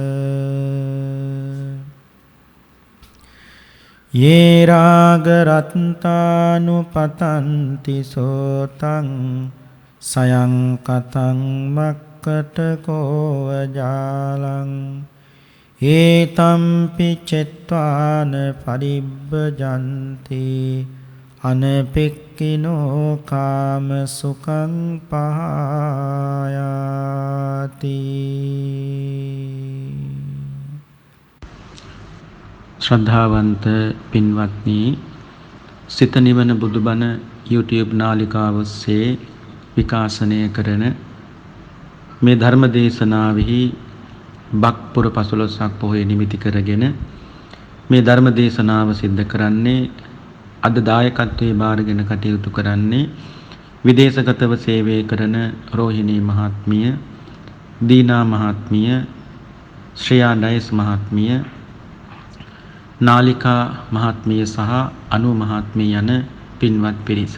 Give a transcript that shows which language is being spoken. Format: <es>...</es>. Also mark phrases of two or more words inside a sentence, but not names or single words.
<pi>යේ රාග රත්තානුපතන්ති සෝතං සයං කතං මක්කටකෝ ජාලං ඒතම්පි චෙත්වාන පරිබ්බජන්ති අනපෙක්කිනෝ කාම සුඛං පහයාති.</pi> <si>ශ්‍රද්ධාවන්ත පින්වත්නි, සිත නිවන බුදුබණ YouTube නාලිකාව ඔස්සේ විකාශනය කරන මේ ධර්ම දේශනාවෙහි බක්පුර 15ක් පොහොය නිමිති කරගෙන මේ ධර්ම දේශනාව සිද්ධ කරන්නේ අද දායකත්වයේ බාරගෙන කටයුතු කරන්නේ විදේශගතව සේවය කරන රෝහිණී මහත්මිය, දීනා මහත්මිය, ශ්‍රේයා ඩයස් මහත්මිය, නාලිකා මහත්මිය සහ අනු මහත්මිය යන පින්වත් පිරිස.</si>